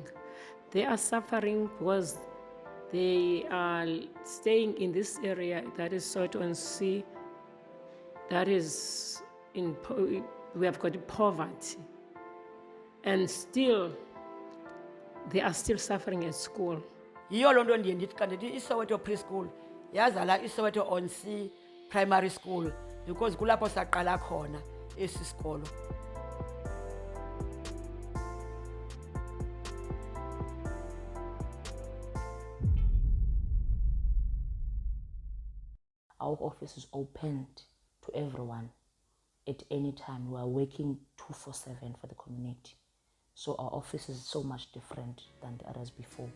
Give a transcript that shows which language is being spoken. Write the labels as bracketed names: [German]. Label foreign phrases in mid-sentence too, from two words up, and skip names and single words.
[English] They are suffering because they are staying in this area that is Soweto on Sea, that is we have got poverty. And still, they are still suffering at school. [Xhosa] Yiyo loo nto ndiye ndithi xa ndithi iSoweto preschool yazala iSoweto on Sea primary school because kulapho saqala khona esi sikolo. [English] Our office is opened to everyone at any time. We are working 24/7 for the community. So our office is so much different than the others before.